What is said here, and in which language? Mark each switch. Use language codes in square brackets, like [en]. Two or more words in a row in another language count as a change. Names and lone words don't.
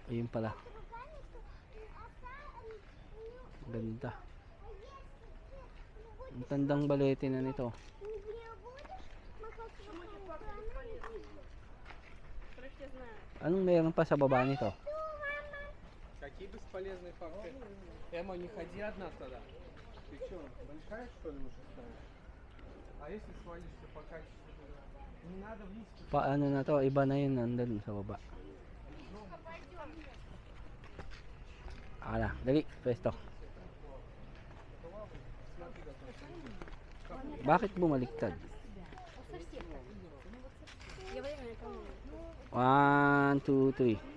[tl] pala. Ganda. Ang tandang balete na nito. Anong meron pa sa baba nito? [ru] Какие бесполезные факты? Эмма, не ходи одна тогда. Ты что, большая что ли уже станешь? А если свалишься, покатишься туда? Не надо вниз. [tl] Paano na to? Iba na yun nandun sa baba. Ala, dali, pwesto. Bakit bumaliktad? 1, 2, 3.